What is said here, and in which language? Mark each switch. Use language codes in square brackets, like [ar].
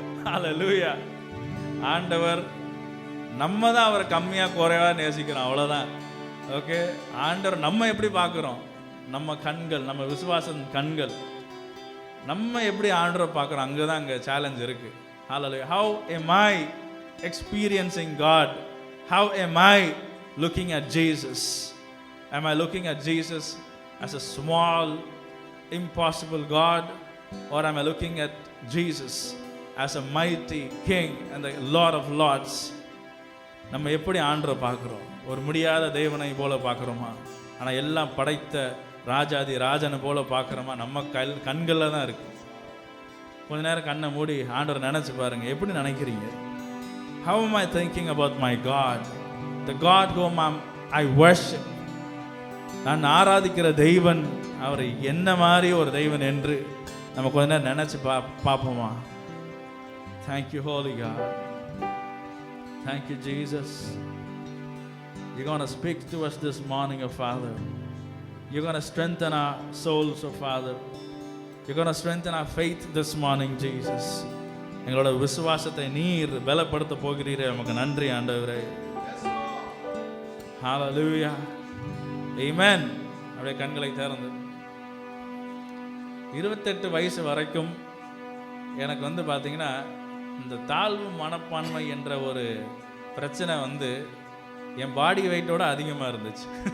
[ta] ஹல்லேலூயா. ஆண்டவர் நம்ம தான் அவரை கம்மியா குறைவா நேசிக்கிறோம், அவ்வளவுதான். ஓகே, ஆண்டவர் நம்ம எப்படி பார்க்குறோம், நம்ம கண்கள், நம்ம விசுவாசம் கண்கள், நம்ம எப்படி ஆண்டவரை பார்க்குறோம், அங்கே தான் அங்கே சேலஞ்ச் இருக்கு. [en] Hallelujah. How am I experiencing God? How am I looking at Jesus? Am I looking at Jesus as a small, impossible God, or am I looking at Jesus as a mighty King and the Lord of Lords? [ta] நம்ம எப்படி ஆண்டவரை பார்க்குறோம்? ஒரு முடியாத தேவனை போல பார்க்குறோமா? ஆனால் எல்லாம் படைத்த ராஜாதி ராஜனை போல பார்க்குறோமா? நம்ம கண்களில் தான் இருக்கு. கொஞ்ச நேரம் கண்ணை மூடி ஆண்டவரை நினச்சி பாருங்க, எப்படி நினைக்கிறீங்க? [en] How am I thinking about my God, the God whom I worship? [ta] நான் ஆராதிக்கிற தெய்வன் அவர் என்ன மாதிரி ஒரு தெய்வன் என்று நம்ம கொஞ்ச நேரம் நினச்சி பார்ப்போமா? [en] Thank you, Holy God. Thank you, Jesus. You're going to speak to us this morning, oh Father. You're going to strengthen our souls, oh Father. You're going to strengthen our faith this morning, Jesus. [ta] எங்களோட விசுவாசத்தை நீர் பலப்படுத்த போகிறீரே, நமக்கு நன்றி ஆண்டவரே. ஹல்லேலூயா. ஆமென். அப்படியே கண்களை திறந்து 28 வயசு வரைக்கும் எனக்கு பார்த்தீங்கன்னா இந்த தாழ்வு மனப்பான்மை என்ற ஒரு பிரச்சனை என் பாடி வெயிட்டோட அதிகமாக இருந்துச்சு.